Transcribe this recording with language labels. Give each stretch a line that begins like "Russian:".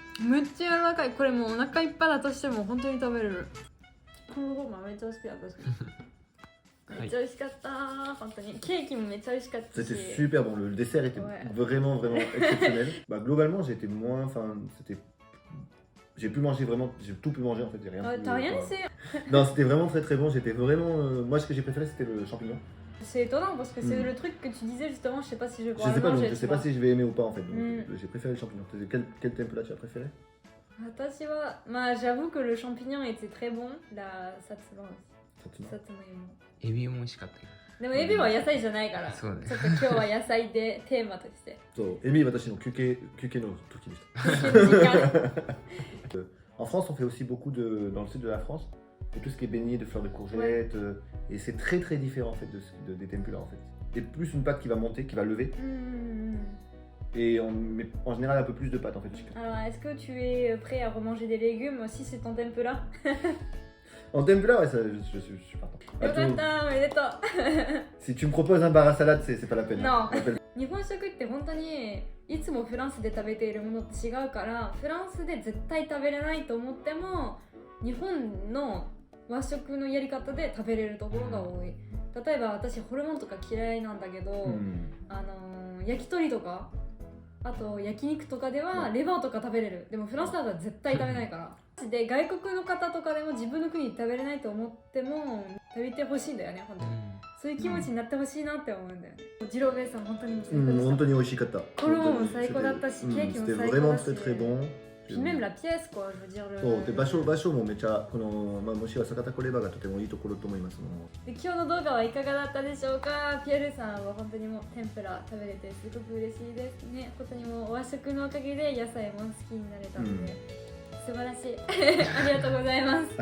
Japanese: めっちゃ柔らかい。これもうお腹いっぱいだとしても本当に食べれる。黒ごまめっちゃ好きだ私めっちゃ美味しかったー、本当に。ケーキもめっちゃ美味しかったし。
French: C'était super bon, le dessert était Ouais. vraiment exceptionnel. Bah, globalement j'étais moins, enfin c'était... J'ai pu manger vraiment, j'ai tout pu manger en fait, j'ai rien pu, T'as rien enfin, laissé. Non, c'était vraiment très très bon, j'étais vraiment... moi ce que j'ai préféré c'était le champignon. C'est étonnant parce que c'est Mm. le truc que tu disais justement, je sais pas si je vais Je pouvoir sais le pas, manger. donc je sais pas si je vais aimer ou pas en fait, donc Mm. j'ai préféré le champignon. Quel tempura tu as préféré?
Japanese: 私は、まあ
French: j'avoue que le champignon était très bon, la satsuma aussi.
Japanese: Satsuma. さつまいも。エビも美味しかったけどでもエビは野菜じゃないから、そうねちょっと今日は野菜でテーマとして。そう、エビ私の休憩の時でした。
French: En France, on fait aussi beaucoup dans le sud de la France, et tout ce qui est baigné de fleurs de courgettes, et c'est très très différent en fait des tempura en fait. Et plus une pâte qui va monter, qui va lever,
Japanese: うん。
French: et on met en général un peu plus de pâte en fait. Alors, est-ce que tu es prêt à remanger des légumes aussi, c'est ton tempura? En tempura, ouais, ça, je suis partant.
Japanese: よかった、おめでとう。
French: Si tu me proposes un bar à salade, c'est pas la peine. Non. La peine.
Japanese: 日本食って本当にいつもフランスで食べているものって違うから、フランスで絶対食べれないと思っても日本の和食のやり方で食べれるところが多い。例えば私ホルモンとか嫌いなんだけど、焼き鳥とかあと焼肉とかではレバーとか食べれる。でもフランスだったら絶対食べないからで、外国の方とかでも自分の国で食べれないと思っても食べてほしいんだよね、本当に。そういう気持ちになってほしいなって思うんだよね。ジローベースは本当に最高でした。本当に美味しかった。コロも最高だったし、ケーキも最高だし。
French: C'était vraiment très très bon. Puis même la pièce quoi, je veux dire le...
Japanese: そうで場所もめちゃこの、もしは坂田コレバがとてもいいところと思いますので。今日の動画はいかがだったでしょうか。ピエールさんは本当にもう天ぷら食べれてすごく嬉しいですね。本当にもう和食のおかげで野菜も好きになれたので、素晴らしいありがとうございます。